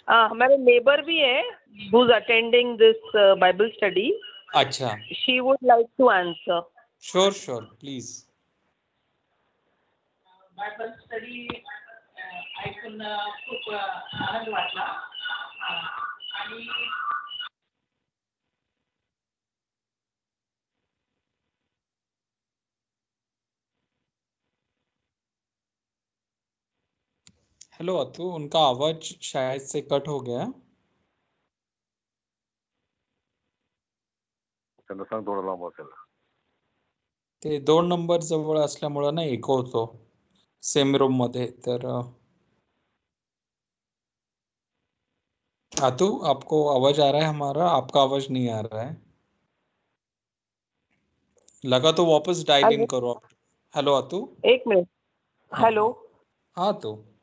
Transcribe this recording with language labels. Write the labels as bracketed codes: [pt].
[hi] हमारे नेबर भी है [en] who is attending this Bible study. [hi] अच्छा, [en] She would like to answer. Sure sure, please. [mr] Bible study ऐकून खूप आनंद वाटला. आणि [hi] हेलो अतु, उनका आवाज शायद से कट हो गया. [mr] त्यांना सांग थोडं लांब असेल. ते 2 नंबर जवळ असल्यामुळे ना इको होतो सेम रूम मध्ये. [hi] तर अतु, आपको आवाज आ रहा है हमारा? आपका आवाज नहीं आ रहा है. लगा तो वापस डायल इन [en] hello, [hi] करो आप. हेलो अतु. एक मिनट. हाँ, [en] hello, [hi] हाँ तो